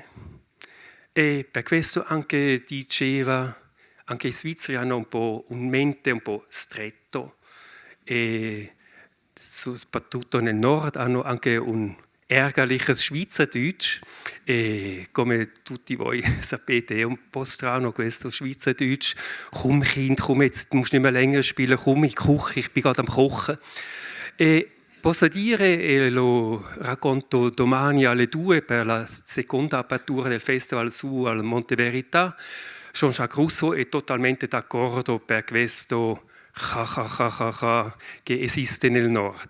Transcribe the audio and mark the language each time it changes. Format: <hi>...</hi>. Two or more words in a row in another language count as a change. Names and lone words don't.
<it>E per questo anche diceva, anche i svizzeri hanno un po' un mente un po' stretto e soprattutto nel nord hanno anche un</it> <de>ärgerliches Schweizerdeutsch</de> <it>e come tutti voi sapete è un po' strano questo Schweizerdeutsch.</it> <de>Komm Kind, komm jetzt, du musst nicht mehr länger spielen, komm in die Küche, ich bin gerade am Kochen.</de> <it>E posso dire, e lo racconto domani alle 2 per la seconda apertura del festival su al Monte Verità, Jean-Jacques Rousseau è totalmente d'accordo per questo che esiste nel nord.</it>